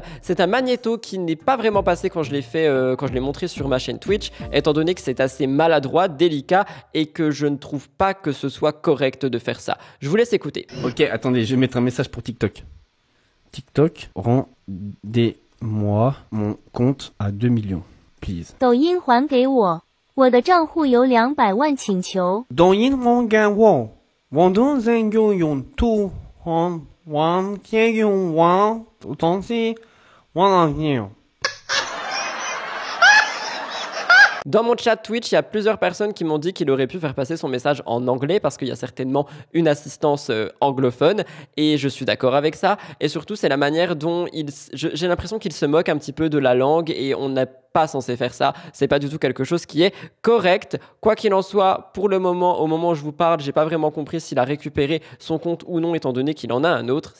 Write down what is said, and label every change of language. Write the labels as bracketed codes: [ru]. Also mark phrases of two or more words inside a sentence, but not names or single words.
[fr] C'est un magnéto qui n'est pas vraiment passé quand je l'ai montré sur ma chaîne Twitch, étant donné que c'est assez maladroit, délicat, et que je ne trouve pas que ce soit correct de faire ça. Je vous laisse écouter. Ok, attendez, je vais mettre un message pour TikTok. TikTok, rendez-moi mon compte à 2 millions, please. [zh] 抖音还给我，我的账户有200万，请求。抖音还给我，我的人就用200万，借用完，东西我哪有？ [fr] Dans mon chat Twitch, il y a plusieurs personnes qui m'ont dit qu'il aurait pu faire passer son message en anglais parce qu'il y a certainement une assistance anglophone et je suis d'accord avec ça. Et surtout, c'est la manière dont j'ai l'impression qu'il se moque un petit peu de la langue et on n'a pas censé faire ça. C'est pas du tout quelque chose qui est correct. Quoi qu'il en soit, pour le moment, au moment où je vous parle, j'ai pas vraiment compris s'il a récupéré son compte ou non, étant donné qu'il en a un autre.